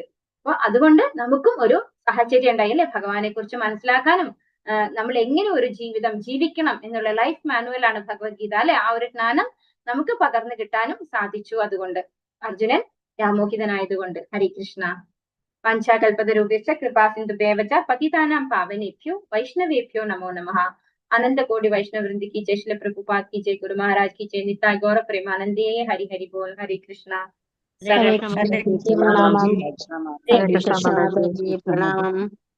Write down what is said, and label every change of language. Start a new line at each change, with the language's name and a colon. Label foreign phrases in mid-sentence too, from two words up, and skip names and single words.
Malayalam: അപ്പൊ അതുകൊണ്ട് നമുക്കും ഒരു സാഹചര്യം ഉണ്ടായി അല്ലെ ഭഗവാനെ കുറിച്ച് മനസ്സിലാക്കാനും നമ്മൾ എങ്ങനെ ഒരു ജീവിതം ജീവിക്കണം എന്നുള്ള
English: life manual
Malayalam: ആണ് ഭഗവത്ഗീത അല്ലെ. ആ ഒരു ജ്ഞാനം നമുക്ക് പകർന്നു കിട്ടാനും സാധിച്ചു. അതുകൊണ്ട് അർജുനൻ വ്യാമോഹിതനായതുകൊണ്ട്.
Sanskrit: ഹരികൃഷ്ണ. പഞ്ചാകൽപതരൂപേക്ഷ കൃപാസിന്ധുഭ്യേവ ച പതിതാനാം പാവനേഭ്യോ വൈഷ്ണവേഭ്യോ നമോ നമഃ.
Hindi: अनंत कोटि वैष्णव वृंद की जय, श्रील प्रभुपाद की जय, गुरु महाराज की जय, निताय गौर प्रेमानंदे। हरि हरि बोल। हरे कृष्णा। हरे कृष्णा। प्रणाम।